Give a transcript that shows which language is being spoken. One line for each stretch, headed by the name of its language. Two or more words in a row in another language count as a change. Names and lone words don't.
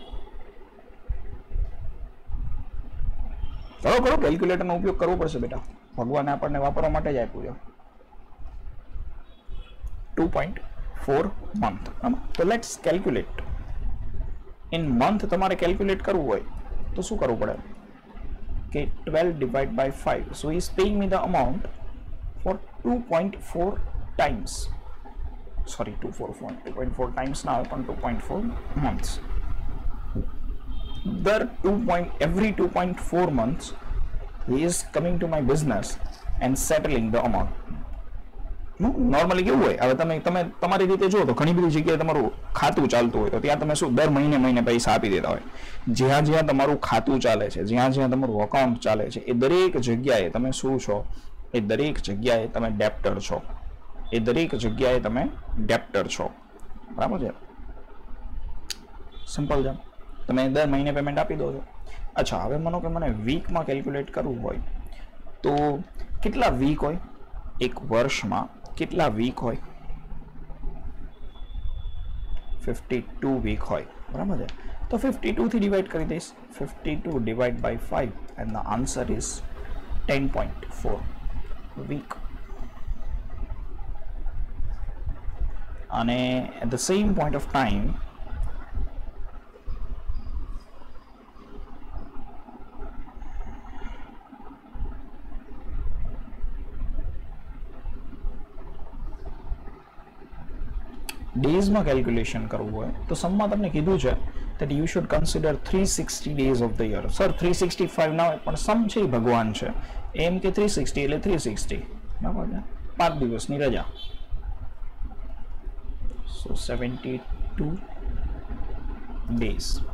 Gujarati: કરો કેલ્ક્યુલેટરનો ઉપયોગ કરવો પડશે બેટા, ભગવાને આપણને વાપરવા માટે જ આપ્યું છે. 2.4 મંથ.
English: તો let's calculate. in month
Gujarati: તમારે કેલ્ક્યુલેટ કરવું હોય તો શું કરવું પડે?
English: કે 12 divided by 5. So he is paying me the amount for 2.4 times. Sorry, 2.4 times now, upon 2.4 months. Every 2.4 months, he is coming to my business and settling the amount.
Gujarati: નોર્મલી કેવું હોય, હવે તમે તમારી રીતે જુઓ તો ઘણી બધી જગ્યાએ તમારું ખાતું ચાલતું હોય તો ત્યાં તમે શું દર મહિને પૈસા આપી દેતા હોય. જ્યાં તમારું ખાતું ચાલે છે, જ્યાં તમારું અકાઉન્ટ ચાલે છે, એ દરેક જગ્યાએ તમે શું છો? એ દરેક જગ્યાએ તમે ડેપ્ટર છો. બરાબર છે? સિમ્પલ છે. તમે દર મહિને પેમેન્ટ આપી દો છો. અચ્છા, હવે માનો કે મને વીકમાં કેલ્ક્યુલેટ કરવું હોય તો કેટલા વીક હોય? એક વર્ષમાં કેટલા વીક હોય? 52 વીક હોય. બરાબર છે? તો 52 થી ડિવાઈડ કરી દઈશ.
English: 52 divided by 5 and the answer is 10.4 week. અને at the same point of time
Gujarati: ડેઝમાં કેલ્ક્યુલેશન કરવું હોય તો સમમાં તમને કીધું છે
English: that you should consider 360 days of the year.
Gujarati: સર 365 ના હોય પણ સમ છે એ ભગવાન છે, એમ કે 360 એટલે 360. બરાબર છે? 5 દિવસની રજા.
English: So 72 days.